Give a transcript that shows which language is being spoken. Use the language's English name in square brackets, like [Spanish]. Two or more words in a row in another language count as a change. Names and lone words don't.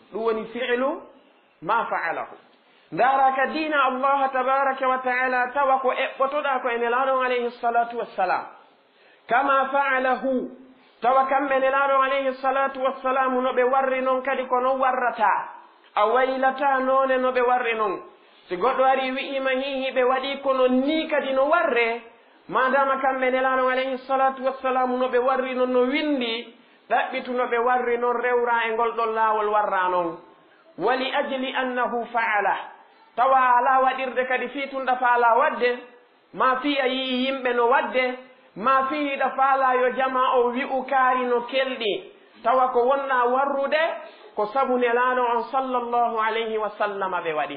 [Fula] ɗum woni [Arabic] فعل ما فعله. [Fula] ndaara ka diina [Arabic] الله تبارك وتعالى [Fula] tawa ko eɓɓotoɗa ko e nelaɗon [Arabic] عليه الصلاة والسلام كما فعله, [Fula] tawa kamɓe nelaɗon [Arabic] عليه الصلاة والسلام [Fula] no ɓe warri noon kadi ko non warrata, a waylata noone no ɓe warri noon. si goɗɗo ari wi'ima hihi ɓe waɗi kono ni kadi no warre, madama kamɓe nelaɗon [Arabic] عليه الصلاة والسلام [Fula] no ɓe warri noon no windi, ɗaɓɓitu no ɓe warri noon rewra e ngol ɗon laawol warra noon. [Arabic] ولأجل أنه فعل, [Fula] tawa ala waɗirde kadi fiitunɗa faala wadde, ma fi a yii yimɓe no wadde, ma fiiɗa faala yo jama o wi'u kaari no kelɗi, tawa ko wonna warrude ko sabu nelaɗo on [Arabic] صلى الله عليه وسلم [Fula] ɓe waɗi.